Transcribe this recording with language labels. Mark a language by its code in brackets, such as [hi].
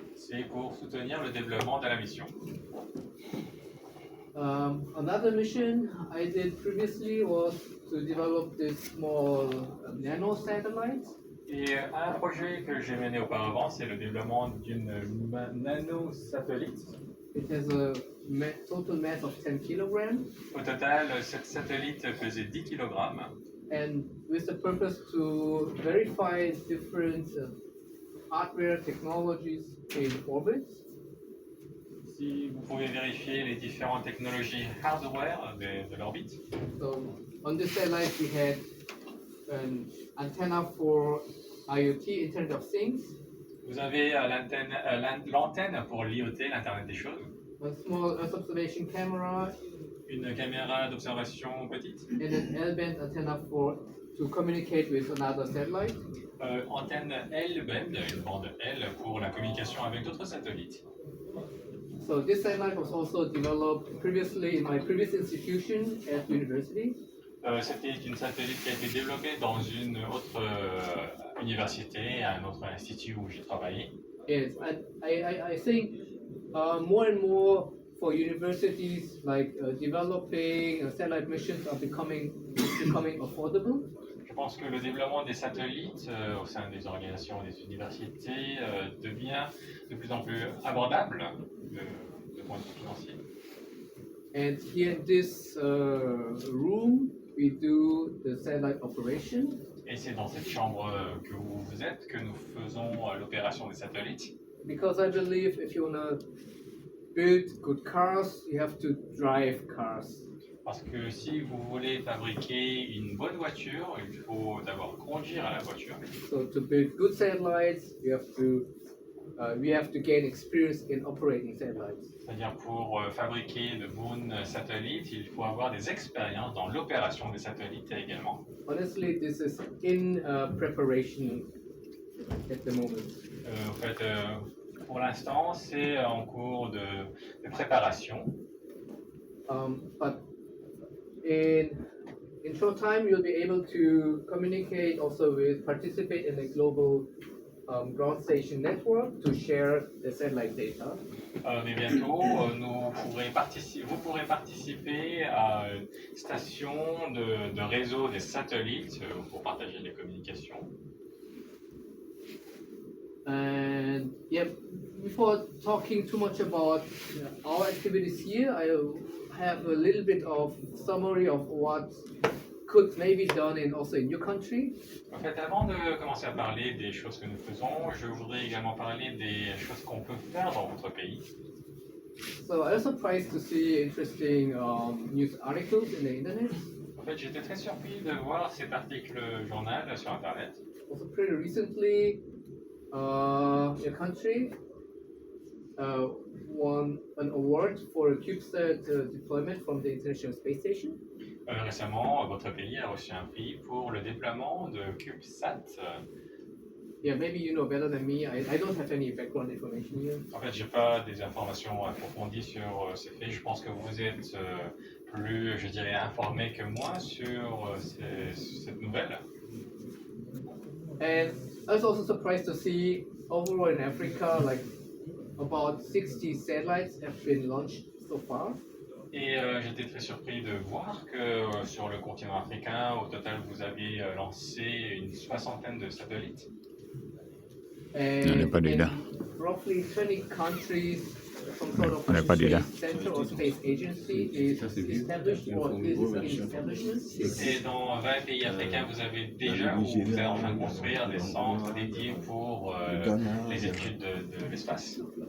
[fr] C'est pour soutenir le développement de la mission. [en] Another mission I did previously was to develop this small nano satellite. [fr] Et un projet que j'ai mené auparavant, c'est le développement d'une nanosatellite. [en] It has a total mass of 10 kilograms. [fr] Au total, cette satellite pesait 10 kg. [en] And with the purpose to verify different hardware technologies in orbit. [fr] Si vous pouvez vérifier les différentes technologies hardware de l'orbite. [en] So on this satellite we had an antenna for IoT, Internet of Things. [fr] Vous avez l'antenne pour l'IoT, l'Internet des choses. [en] A small Earth observation camera. [fr] Une caméra d'observation petite. [en] And an L-band antenna to communicate with another satellite. [fr] Antenne L-band, une bande L pour la communication avec d'autres satellites. [en] So this satellite was also developed previously in my previous institution at university. [fr] C'était une satellite qui a été développée dans une autre université, un autre institut où j'ai travaillé. [en] Yes, I think more and more for universities like developing satellite missions are becoming affordable. [fr] Je pense que le développement des satellites au sein des organisations des universités devient de plus en plus abordable de point de vue financier. [en] And here in this room, we do the satellite operation. [fr] Et c'est dans cette chambre que vous êtes que nous faisons l'opération des satellites. [en] Because I believe if you want to build good cars, you have to drive cars. [fr] Parce que si vous voulez fabriquer une bonne voiture, il faut d'abord conduire à la voiture. [en] So to build good satellites, we have to gain experience in operating satellites. [fr] C'est-à-dire pour fabriquer de bons satellites, il faut avoir des expériences dans l'opération des satellites également. [en] Honestly, this is in preparation at the moment. [fr] En fait, pour l'instant, c'est en cours de préparation. [en] But in short time, you'll be able to communicate also participate in a global ground station network to share the satellite data. [fr] Mais bientôt, vous pourrez participer à une station de réseau des satellites pour partager les communications. [en] And yeah, before talking too much about our activities here, I have a little bit of summary of what could maybe done also in your country. [fr] En fait, avant de commencer à parler des choses que nous faisons, je voudrais également parler des choses qu'on peut faire dans votre pays. [en] So I was surprised to see interesting news articles in the internet. [fr] En fait, j'étais très surpris de voir cet article journal sur Internet. [en] Also pretty recently, your country won an award for a CubeSat deployment from the International Space Station. [fr] Récemment, votre pays a reçu un prix pour le déploiement de CubeSat. [en] Yeah, maybe you know better than me. I don't have any background information here. [fr] En fait, j'ai pas des informations approfondies sur ces faits. Je pense que vous êtes plus, je dirais, informé que moi sur cette nouvelle. [en] And I was also surprised to see overall in Africa, like about 60 satellites have been launched so far. [fr] Et j'étais très surpris de voir que sur le continent africain, au total, vous avez lancé une soixantaine de satellites. [en] And [fr] pas dit là. [en] Roughly 20 countries, some sort of [fr] On n'est pas dit là. [en] space center or space agency is established or is in establishment. [fr] Et dans 20 pays africains, vous avez déjà ou vous êtes en train de construire des centres dédiés pour les études de l'espace.